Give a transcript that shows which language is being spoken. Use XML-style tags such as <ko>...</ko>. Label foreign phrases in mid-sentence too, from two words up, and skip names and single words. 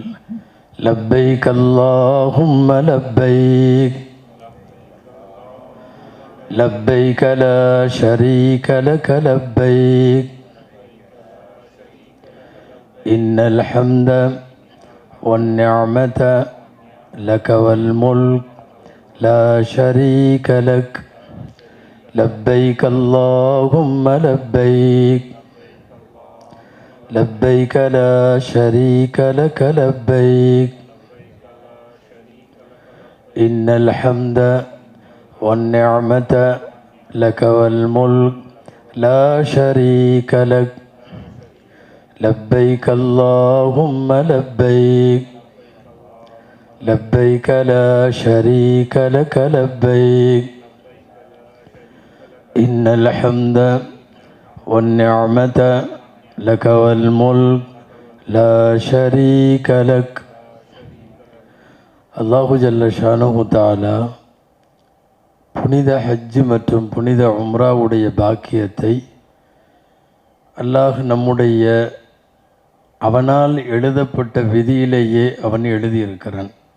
<ar>لبيك اللهم لبيك لبيك لا شريك لك لبيك إن الحمد والنعمة لك والملك لا شريك لك لبيك اللهم لبيك لبيك لا شريك لك لبيك إن الحمد والنعمة لك والملك لا شريك لك لبيك اللهم لبيك لبيك لا شريك لك لبيك إن الحمد والنعمة لك والملك لا شريك لك. الله جل شأنه تعالى</ar> <ta>புனித ஹஜ் மற்றும் புனித உம்ராவுடைய பாக்கியத்தை அல்லாஹ் நம்முடைய அவனால் எழுதப்பட்ட விதியிலேயே அவன் எழுதியிருக்கிறான்.</ta>